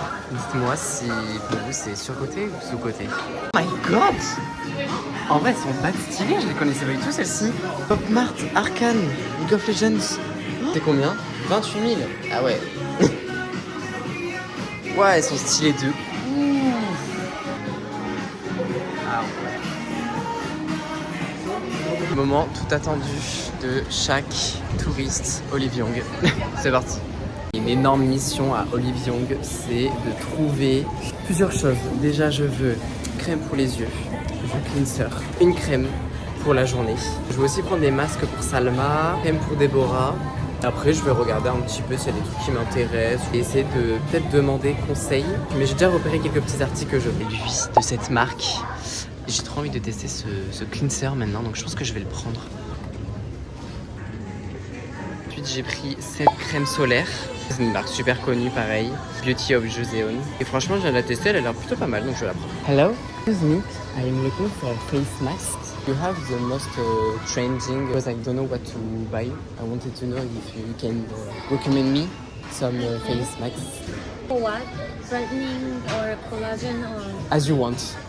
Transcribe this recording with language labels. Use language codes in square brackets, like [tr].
[fr] Dites-moi si pour vous c'est surcoté ou sous-coté. [en] Oh my god! [fr] En vrai elles sont pas stylées, je les connaissais pas du tout celles-ci. Pop Mart, Arcane, League of Legends. C'est combien? 28 000. Ah ouais. Ouais, elles sont stylées de ouf. Ah ouais. Moment tout attendu de chaque touriste Olive Young. C'est parti. Une énorme mission à Olive Young, c'est de trouver plusieurs choses. Déjà, je veux crème pour les yeux, je veux cleanser, une crème pour la journée. Je veux aussi prendre des masques pour Salma, crème pour Déborah. Après, je vais regarder un petit peu s'il y a des trucs qui m'intéressent et essayer de peut-être demander conseil. Mais j'ai déjà repéré quelques petits articles que je veux. Lui, de cette marque, j'ai trop envie de tester ce cleanser maintenant, donc je pense que je vais le prendre. Ensuite, j'ai pris cette crème solaire. C'est une marque super connue, pareil. Beauty of Joseon. Et franchement, je viens de la tester, elle a l'air plutôt pas mal, donc je vais la prendre. [en] Hello, excuse me, I am looking for a face mask. You have the most trending, because I don't know what to buy. I wanted to know if you can recommend me some face masks. For what? Brightening or collagen or... As you want.